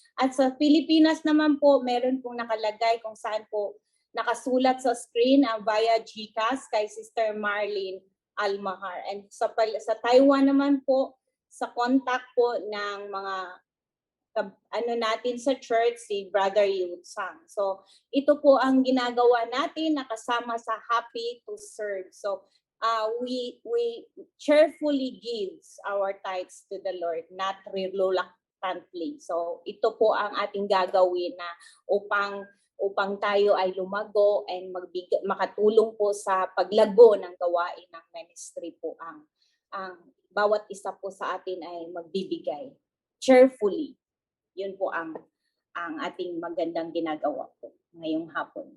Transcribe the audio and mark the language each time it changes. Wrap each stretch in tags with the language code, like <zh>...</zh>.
<tl>At sa Pilipinas naman po, meron pong nakalagay kung saan po nakasulat sa screen ang via GCash kay Sister Marlene Almahar. And sa Taiwan naman po, sa contact po ng mga natin sa church, si Brother Yu Sang. So, ito po ang ginagawa natin na kasama sa Happy to Serve.</tl> <en>So, we cheerfully gives our tithes to the Lord, not reluctantly.</en> <tl>So, ito po ang ating gagawin na upang tayo ay lumago and makatulong po sa paglago ng gawain ng ministry po ang bawat isa po sa atin ay magbibigay cheerfully. Yun po ang ating magandang ginagawa po ngayong hapon.</tl>